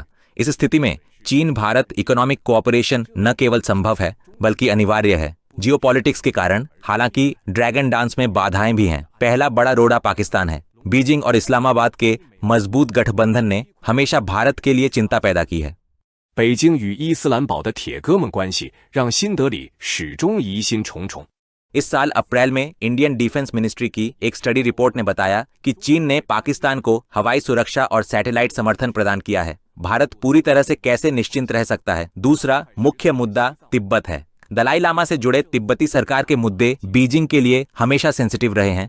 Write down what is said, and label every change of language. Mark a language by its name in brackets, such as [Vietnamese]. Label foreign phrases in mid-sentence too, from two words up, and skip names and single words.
[Hindi] इस स्थिति में चीन भारत [English] economic cooperation [Hindi] न केवल संभव है बल्कि अनिवार्य है। जियोपॉलिटिक्स के कारण हालांकि [English] dragon dance [Hindi] में बाधाएं भी हैं। पहला बड़ा रोड़ा पाकिस्तान है। बीजिंग और इस्लामाबाद के मजबूत गठबंधन ने हमेशा भारत के लिए चिंता पैदा की है। [Chinese] 北京与伊斯兰堡的铁哥们关系让新德里始终疑心重重。 [Hindi] इस साल अप्रैल में [English] Indian Defence Ministry [Hindi] की एक [English] study report [Hindi] ने बताया कि चीन ने पाकिस्तान को हवाई सुरक्षा और सैटेलाइट समर्थन प्रदान किया है। भारत पूरी तरह से कैसे निश्चिंत रह सकता है? दूसरा मुख्य मुद्दा तिब्बत है। दलाई लामा से जुड़े तिब्बती सरकार के मुद्दे बीजिंग के लिए हमेशा सेंसिटिव रहे हैं।